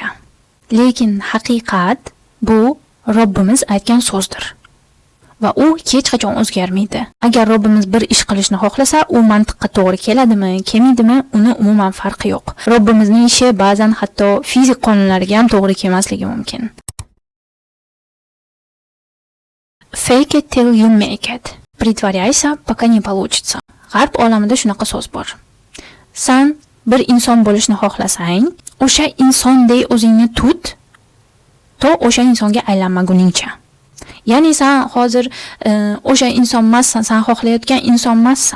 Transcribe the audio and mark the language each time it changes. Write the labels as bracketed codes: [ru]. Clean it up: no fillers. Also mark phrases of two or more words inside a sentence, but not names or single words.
[uz] Lekin haqiqat bu Robbimiz aytgan so'zdir. Va u hech qachon o'zgarmaydi. Agar Robbimiz bir ish qilishni xohlasa, u mantiqqa to'g'ri keladimi, kelmaydimi, uni umuman farqi yo'q. Robbimizning ishi ba'zan hatto fizik qonunlariga ham to'g'ri kelmasligi mumkin. [en] Fake it till you make it. [ru] Притворяйся, пока не получится. [uz] G'arb olamida shunaqa so'z bor. Sen bir inson bo'lishni xohlasang, o'sha insondek o'zingni tut, to o'sha insonga aylanmaguningcha. Ya'ni sen hozir o'sha inson emassan, sen xohlayotgan inson emassan.